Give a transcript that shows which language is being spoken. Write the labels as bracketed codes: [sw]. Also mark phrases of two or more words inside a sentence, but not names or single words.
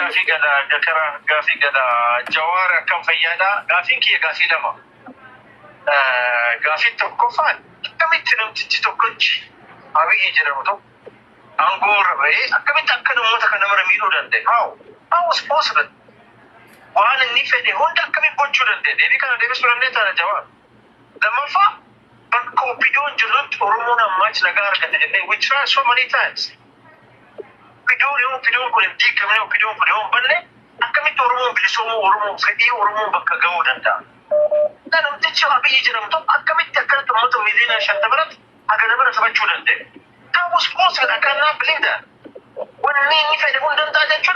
[om] Gaafii gada Jawaar akkam fayyaadha. Gaafiin kiyya gaafii lama. Gaafii tokkoffaan akkamitti namtichi tokkochi Abiyyi jedhamu tokko aangoo irra bahee akkamitti akka namoota kana mara miidhuu danda'e? [en] How was possible? [om] Waan inni fedhe hunda akkamitti gochuu danda'e? Deebii kana deebisuu dandeessaa Jawaar. Lammaffaa bakka oppiidiyoon jirrutti Oromoon ammaachi nagaa argate jennee [en] we try so many times. [om] Oppiidiyoon kun hin diigamne oppiidiyoon kun yoo hin banne akkamitti Oromoon bilisoomuu Oromoon fedhii Oromoon bakka ga'uu danda'a? Namtichi Abiyyi jedhamu tokko akkamitti akkanatti uummata miliyoona 50 biratti haga nama taphachuu danda'e? sadarkaa bilinda wanni inni fayyadamuu hin danda'a jechuudha.